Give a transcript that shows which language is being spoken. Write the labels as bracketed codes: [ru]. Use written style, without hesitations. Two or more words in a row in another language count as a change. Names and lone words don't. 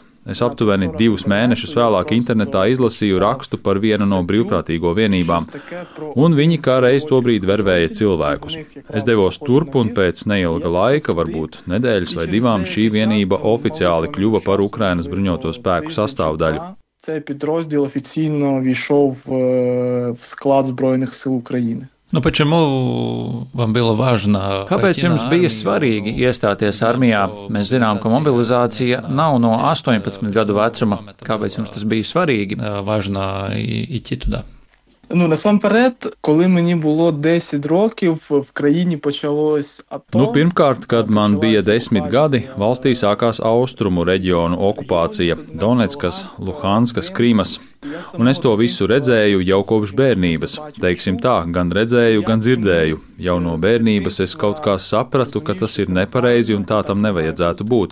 [lv] Es aptuveni 2 mēnešus vēlāk internetā izlasīju rakstu par vienu no brīvprātīgo vienībām, un viņi kā reiz tobrīd vervēja cilvēkus. Es devos turp, un pēc neilga laika, varbūt nedēļas vai 2, šī vienība oficiāli kļuva par Ukrainas bruņoto spēku sastāvdaļu. [uk] Цей підрозділ офіційно війшов в склад Збройних сил України. [lv] Kāpēc jums bija svarīgi iestāties armijā? Mēs zinām, ka mobilizācija nav no 18 gadu vecuma. Kāpēc jums tas bija svarīgi? [uk] Насамперед, коли мені було 10 років, в країні почалось АТО. [lv] Pirmkārt, kad man bija 10 gadi, valstī sākās austrumu reģionu okupācija - Donetskas, Luhanskas, Krimas. Un es to visu redzēju jau kopš bērnības. Teiksim tā, gan redzēju, gan dzirdēju. Jau no bērnības es kaut kā sapratu, ka tas ir nepareizi un tā tam nevajadzētu būt.